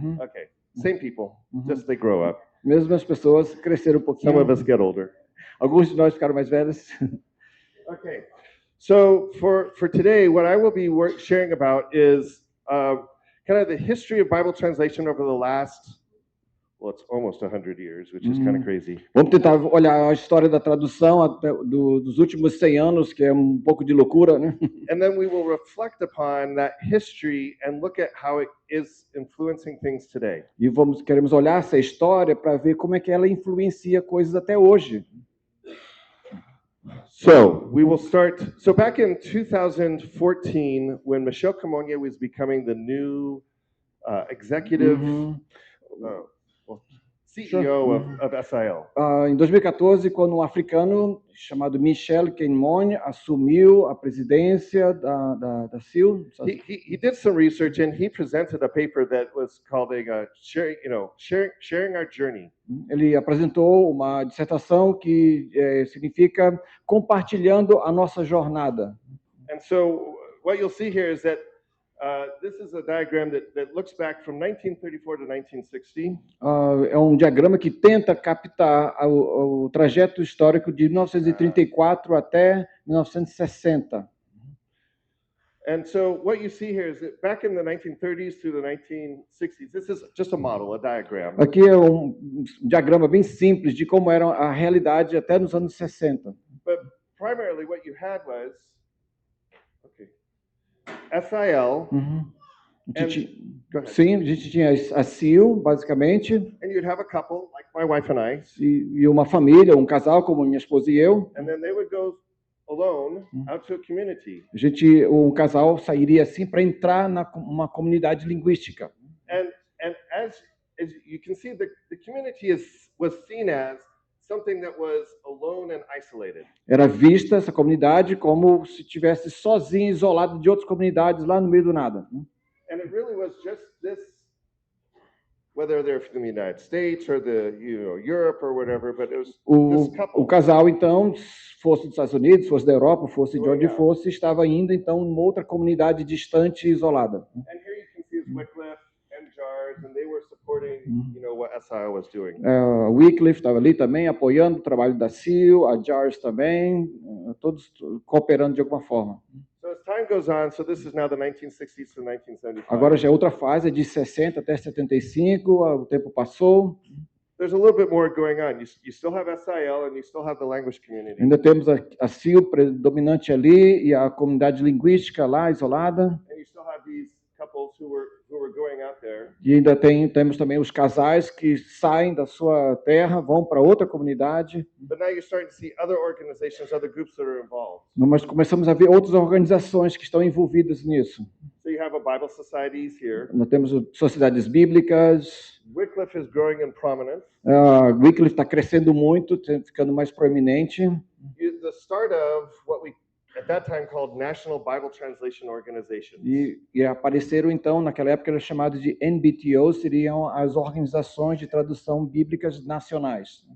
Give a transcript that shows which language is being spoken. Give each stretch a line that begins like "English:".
English: Okay, same people, just they grow up.
Portuguese: Mesmas pessoas cresceram um pouquinho.
English: Some of us get older.
Portuguese: Alguns de nós ficaram mais velhos.
English: Okay, so for today, what I will be sharing about is kind of the history of Bible translation over the last, well, it's almost 100 years, which is kind of crazy.
Portuguese: Vamos tentar olhar a história da tradução até dos últimos 100 anos, que é um pouco de loucura, né?
English: And then we will reflect upon that history and look at how it is influencing things today.
Portuguese: E queremos olhar essa história para ver como é que ela influencia coisas até hoje.
English: So we will start. So back in 2014, when Michel Camonha was becoming the new executive CEO of SIL.
Portuguese: Em 2014, quando um africano chamado Michel Camonha assumiu a presidência da SIL,
English: he did some research and he presented a paper that was called sharing our journey.
Portuguese: Ele apresentou uma dissertação que significa compartilhando a nossa jornada.
English: And so what you'll see here is that this is a diagram that looks back from 1934 to 1960.
Portuguese: É diagrama que tenta captar o trajeto histórico de 1934 até 1960.
English: And so what you see here is that back in the 1930s through the 1960s, this is just a model, a diagram.
Portuguese: Aqui é diagrama bem simples de como era a realidade até nos anos 60.
English: But primarily what you had was SIL.
Portuguese: Sim, a gente tinha a SIL, basicamente.
English: And you'd have a couple, like my wife and I.
Portuguese: E uma família, um casal, como minha esposa e eu.
English: And then they would go alone out to a community.
Portuguese: Um casal sairia assim para entrar numa comunidade linguística.
English: And as you can see, the community was seen as something that was alone and isolated.
Portuguese: Era vista essa comunidade como se estivesse sozinha, isolada de outras comunidades lá no meio do nada.
English: And it really was just this, whether they're from the United States or Europe or whatever, but it was this couple.
Portuguese: O casal então, fosse dos Estados Unidos, fosse da Europa, fosse de onde fosse, estava indo então numa outra comunidade distante e isolada.
English: And here you can see Wycliffe and JARS, and they were supporting, what SIL was doing.
Portuguese: Wycliffe estava ali também apoiando o trabalho da SIL, a JARS também, todos cooperando de alguma forma.
English: So as time goes on, so this is now the 1960s to 1975.
Portuguese: Agora já é outra fase, de 60 até 75, o tempo passou.
English: There's a little bit more going on. You still have SIL and you still have the language community.
Portuguese: Ainda temos a SIL predominante ali e a comunidade linguística lá isolada.
English: And you still have these couples who were going out there.
Portuguese: E ainda temos também os casais que saem da sua terra, vão para outra comunidade.
English: But now you're starting to see other organizations, other groups that are involved.
Portuguese: Mas começamos a ver outras organizações que estão envolvidas nisso.
English: So you have a Bible societies here.
Portuguese: Nós temos sociedades bíblicas.
English: Wycliffe is growing in prominence.
Portuguese: Wycliffe está crescendo muito, ficando mais proeminente.
English: The start of what we at that time called National Bible Translation Organizations.
Portuguese: E apareceram então, naquela época era chamado de NBTO, seriam as organizações de tradução bíblicas nacionais.